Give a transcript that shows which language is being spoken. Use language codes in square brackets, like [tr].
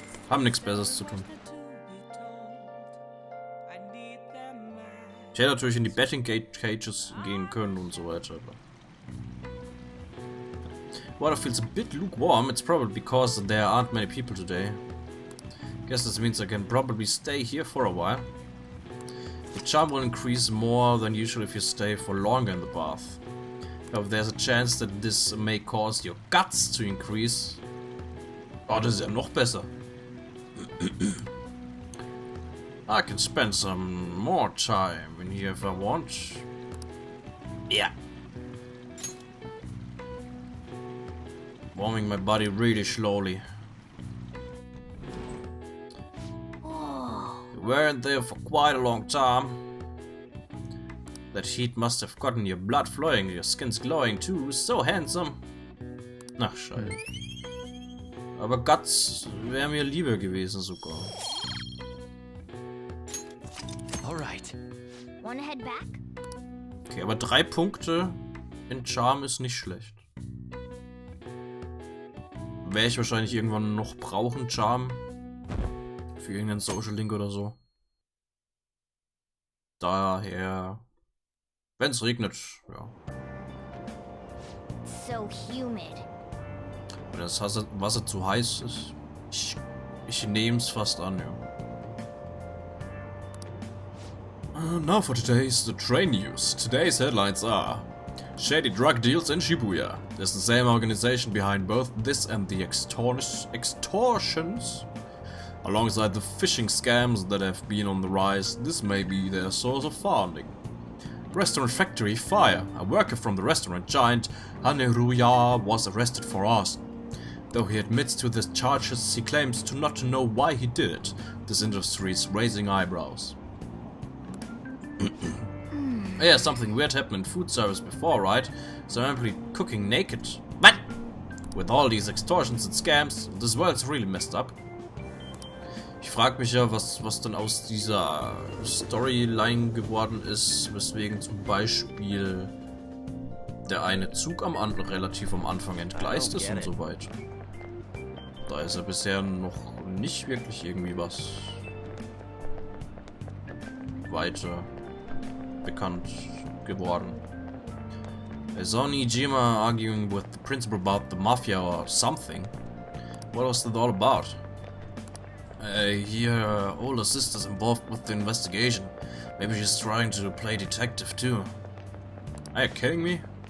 [de] Haben nichts Besseres zu tun. Ich hätte natürlich in die Betting Cages gehen können und so weiter. [en] Water feels a bit lukewarm. It's probably because there aren't many people today. Guess this means I can probably stay here for a while. The charm will increase more than usual if you stay for longer in the bath. However, there's a chance that this may cause your guts to increase. [de] Oh, das ist ja noch besser. [en] I can spend some more time in here if I want. Yeah. Warming my body really slowly. You weren't there for quite a long time. That heat must have gotten your blood flowing, your skin's glowing too, so handsome. [de] Ach, scheiße. Aber Guts wäre mir lieber gewesen sogar. [en] Alright. Wanna head back? [de] Okay, aber 3 Punkte in Charm ist nicht schlecht. Werde ich wahrscheinlich irgendwann noch brauchen, Charm. Für irgendeinen Social Link oder so. Daher, wenn es regnet, ja. So humid. Wenn das Wasser zu heiß ist, ich nehme es fast an, ja. [en] Now for today's the train news. Today's headlines are: shady drug deals in Shibuya. There's the same organization behind both this and the extortions. Alongside the phishing scams that have been on the rise, this may be their source of funding. Restaurant factory fire. A worker from the restaurant giant Haneruya was arrested for arson. Though he admits to the charges, he claims to not know why he did it. This industry is raising eyebrows. Yeah, something weird happened in food service before, right? So I'm simply cooking naked. What? With all these extortions and scams, this world's really messed up. [de] Ich frage mich ja, was dann aus dieser Storyline geworden ist, weswegen zum Beispiel der eine Zug relativ am Anfang entgleist ist und so weiter. Da ist ja bisher noch nicht wirklich irgendwie was weiter bekannt geworden. [en] I saw Nijima arguing with the principal about the mafia or something. What was that all about? Here, older sister's involved with the investigation. Maybe she's trying to play detective too. Are you kidding me?